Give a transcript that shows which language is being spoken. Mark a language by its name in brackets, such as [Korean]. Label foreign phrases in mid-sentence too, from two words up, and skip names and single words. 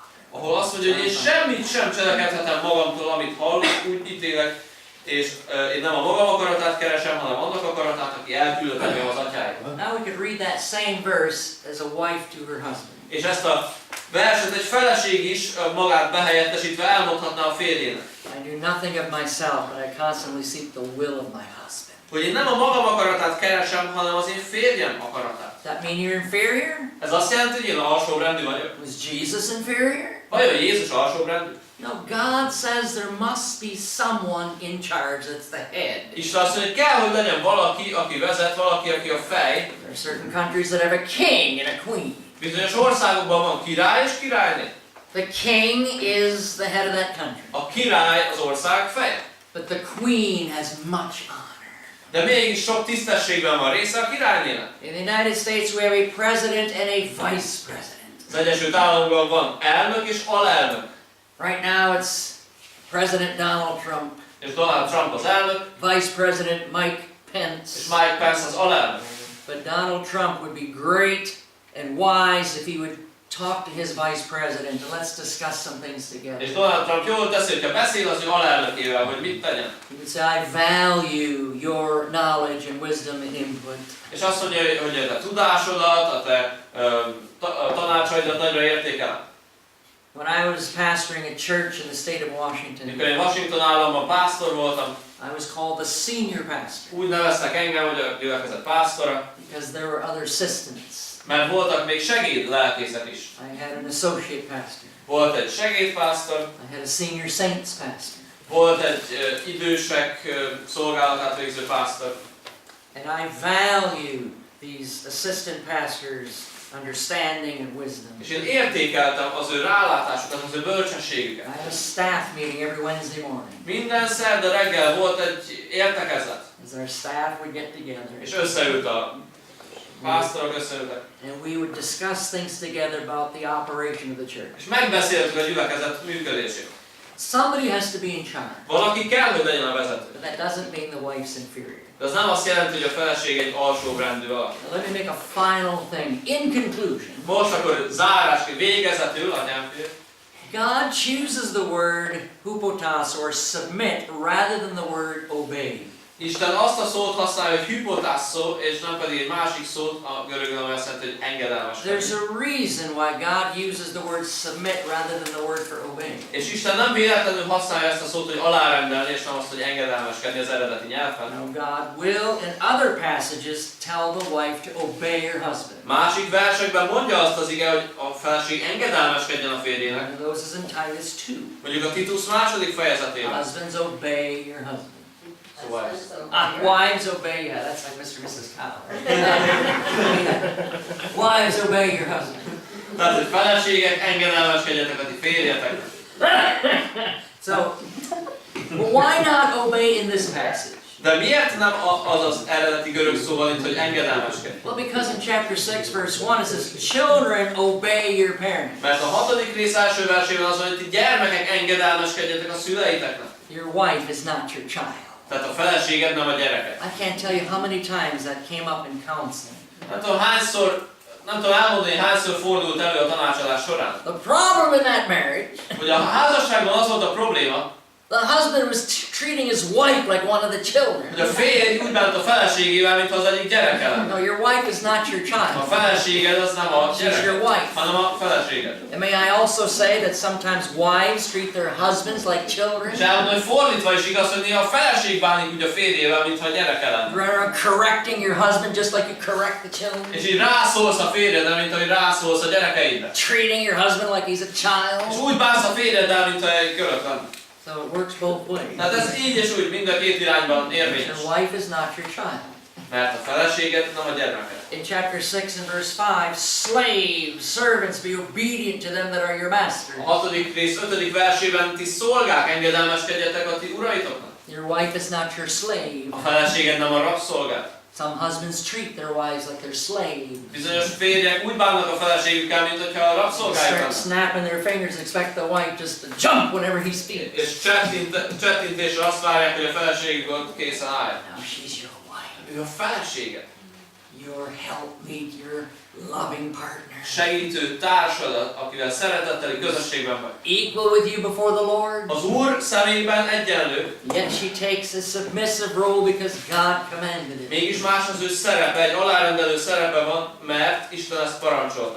[Hungarian] Ahol azt mondja, hogy én semmit sem cselekedhetem magamtól, amit hallok, úgy ítélek, és én nem a magam akaratát keresem, hanem annak akaratát, aki elküldött engem az atyáért. [English] Now we could read that same verse as a wife to her husband. [Hungarian] És ezt a verset egy feleség is magát behelyettesítve elmondhatná a férjének. [English] I do nothing of myself, but I constantly seek the will of my husband. [Hungarian] Hogy én nem a magam akaratát keresem, hanem az én férjem akaratát. [English] Does that mean you're inferior? [Hungarian] Ez azt jelenti, hogy én alsóbrendű vagyok. [English] Was Jesus inferior? [Hungarian] Vajon Jézus alsóbrendű? [English] No, God says there must be someone in charge that's the head. [Hungarian] Isten azt mondja, hogy kell, hogy legyen valaki, aki vezet, valaki, aki a fej. [English] There are certain countries that have a king and a queen. [Hungarian] Bizonyos országokban van király és királyné. [English] The king is the head of that country. [Hungarian] A király az ország feje. [English] But the queen has much honor. [Hungarian] De mégis sok tisztességben van része a királynének. [English] In the United States we have a president and a vice president. [Hungarian] Az Egyesült Államokban van elnök és alelnök. [English] Right now it's President Donald Trump, [Hungarian] És Donald Trump az elnök, [English] Vice President Mike [Hungarian] és [English] Pence. [Hungarian] Mike Pence az alelnök. [English] But Donald Trump would be great and wise if he would talk to his vice president and let's discuss some things together. [Hungarian] És Donald Trump jól teszi, hogyha beszél az ő alelnökével, hogy mit tegyen. [English] He would say, I value your knowledge and wisdom and input. [Hungarian] És azt mondja, hogy a te tudásodat, a te tanácsaidat nagyra értékelem. [English] When I was pastoring a church in the state of Washington, [Hungarian] Mikor én Washington államban pásztor voltam, [English] I was called the senior pastor [Hungarian] úgy neveztek engem, hogy a gyülekezet pásztora, [English] because there were other assistants. [Hungarian] mert voltak még segéd lelkészek is. [English] I had an associate pastor. [Hungarian] Volt egy segédpásztor, [English] I had a senior saints pastor. [Hungarian] volt egy idősek szolgálatát végző pásztor. [English] And I value these assistant pastors' understanding and wisdom. [Hungarian] És én értékeltem az ő rálátásukat, az ő bölcsességüket. [English] I had a staff meeting every Wednesday morning. [Hungarian] Minden szerda reggel volt egy értekezlet, [English] As our staff would get together. [Hungarian] és összeült a pásztorok, összeültek. [English] And we would discuss things together about the operation of the church. [Hungarian] És megbeszéltük a gyülekezet működését. [English] Somebody has to be in charge. [Hungarian] Valaki kell, hogy legyen a vezető. [English] But that doesn't mean the wife's inferior. [Hungarian] De az nem azt jelenti, hogy a feleség egy alsóbrendű alak. [English] Now let me make a final thing. In conclusion, [Hungarian] Most akkor zárásként végezetül, anyám fél, [English] God chooses the word hupotas or submit rather than the word obey. [Hungarian] Isten azt a szót használja, hogy hypotásszó, és nem pedig egy másik szót, a görögön azt jelenti, hogy engedelmeskedni. [English] There's a reason why God uses the word submit rather than the word for obey. [Hungarian] És Isten nem véletlenül használja ezt a szót, hogy alárendelni, és nem azt, hogy engedelmeskedni az eredeti nyelven. [English] Now God will in other passages tell the wife to obey her husband. [Hungarian] Másik versekben mondja azt az ige, hogy a feleség engedelmeskedjen a férjének. [English] One of those is in Titus 2. [Hungarian] Mondjuk a Titus második fejezetében. [English] Husbands obey your husband. [Hungarian] Szóval [English] Wives obey, yeah, that's like Mr. and Mrs. Cowell. Wives obey your husband. [Hungarian] tehát, hogy feleségek, engedelmeskedjetek a ti férjeteknek. [English] So, but why not obey in this passage? [Hungarian] De miért nem az az eredeti görög szó van itt, hogy engedelmeskedj? [English] Well, because in chapter 6, verse 1, it says, Children, obey your parents. [Hungarian] Mert a 6. rész első versében az, hogy ti gyermekek engedelmeskedjetek a szüleiteknek. [English] Your wife is not your child. [Hungarian] Tehát a feleséged nem a gyereke. [English] I can't tell you how many times that came up in counseling. [Hungarian] Nem tudom elmondani, hányszor fordult elő a tanácsadás során. [English] The problem in that marriage, [Hungarian] Hogy a házasságban az volt a probléma, [English] the husband was treating his wife like one of the children. [Hungarian] hogy a férj úgy bánt a feleségével, mintha az egyik gyereke lenne. [English] No, your wife is not your [Hungarian] A [English] child. [Hungarian] feleséged az nem a [English] She's your [Hungarian] gyereke, [English] wife. [Hungarian] hanem a feleséged. [English] And may I also say that sometimes wives treat their husbands like children? [Hungarian] És elmondom, hogy fordítva is igaz, hogy néha a feleség bánik úgy a férjével, mintha a gyereke lenne. [English] You're correcting your husband just like you correct the children. [Hungarian] És így rászólsz a férjedre, mint ahogy rászólsz a gyerekeidre. [English] Treating your husband like he's a [Hungarian] És [English] child. [Hungarian] úgy bánsz a férjeddel, mint egy körök lenne. [English] So it works both ways. [Hungarian] Tehát ez így és úgy mind a két irányban érvényes. [English] Your wife is not your child. [Hungarian] Mert a feleséged nem a gyermeked. [English] In chapter 6 and verse 5, slaves, servants, be obedient to them that are your masters. [Hungarian] A 6. rész 5. versében ti szolgák, engedelmeskedjetek a ti uraitoknak. [English] Your wife is not your slave. [Hungarian] A feleséged nem a rabszolgák. [English] Some husbands treat their wives like they're slaves. [Hungarian] Bizonyos férjek úgy bánnak a feleségükkel, mint hogyha a rabszolgáik [English] Start [Hungarian] lennek. [English] snapping their fingers and expect the wife just to jump whenever he speaks. [Hungarian] És csettintésre azt várják, hogy a feleségük ott készen álljon. [English] Now she's your wife. [Hungarian] Ő a feleséged. [English] your helpmeet, your loving partner. [Hungarian] Segítő társadat, akivel szeretetteli közösségben vagy. [English] Equal with you before the Lord. [Hungarian] Az Úr szemében egyenlő. [English] Yet she takes a submissive role because God commanded it. [Hungarian] Mégis más az ő szerepe, egy alárendelő szerepe van, mert Isten ezt parancsolta.